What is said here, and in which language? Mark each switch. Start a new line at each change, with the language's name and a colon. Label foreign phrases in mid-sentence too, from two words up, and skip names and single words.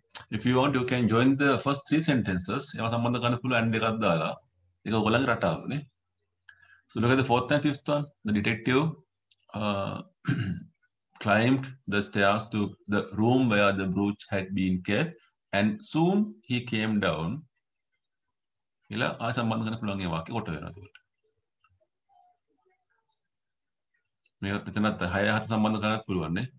English: If you want, you can join the first 3 sentences.
Sinhala: ඒවා සම්බන්ධ කරන්න පුළුවන් and එකක් දාලා. ඒක ඔයගොල්ලන්ගේ රටාවනේ.
English: So look at the 4th and 5th one. The detective climbed the stairs to the room where the brooch had been kept and soon he came down.
Sinhala: කියලා ආය සම්බන්ධ කරන්න පුළුවන් ඒ වාක්‍ය කොට වෙනවා ඒකට. මේ මෙතනත් 6 7 සම්බන්ධ කරන්න පුළුවන් නේ.